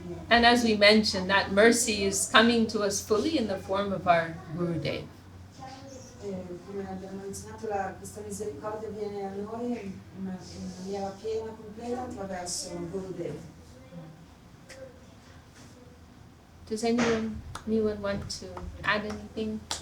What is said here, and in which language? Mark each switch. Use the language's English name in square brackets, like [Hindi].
[English] And as we mentioned, that mercy is coming to us fully in the form of our Gurudev. [Italian] Come abbiamo menzionato, questa misericordia viene a noi in maniera piena, completa, attraverso Gurudev. [English] Does anyone want to add anything?